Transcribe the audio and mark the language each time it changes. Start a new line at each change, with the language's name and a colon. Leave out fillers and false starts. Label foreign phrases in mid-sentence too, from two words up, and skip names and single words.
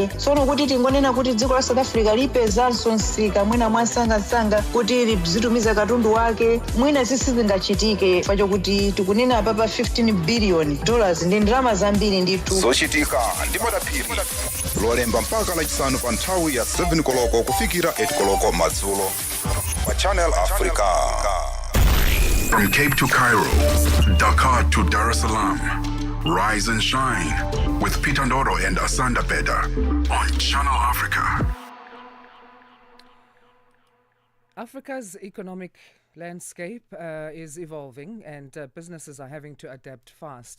Nyanja: tsono kuti tingonena kuti dziko la south africa lipezanso msika mwina mwasangasanga kuti lizitumiza katundu wake, mwina sizingachitike chifukwa chokuti tikunena apa pa 15
English: billion dollars
Nyanja: ndi ndalama zambiri ndithu. zochitika ndi madaphiri lolemba mpaka lachisanu pa nthawi ya 7 koloko kufikira 8 koloko madzulo pa Channel Africa.
English: From Cape to Cairo, Dakar to Dar es Salaam, Rise and Shine with Peter Ndoro and Asanda Beda on Channel Africa. Africa's economic landscape is evolving and businesses are having to adapt fast.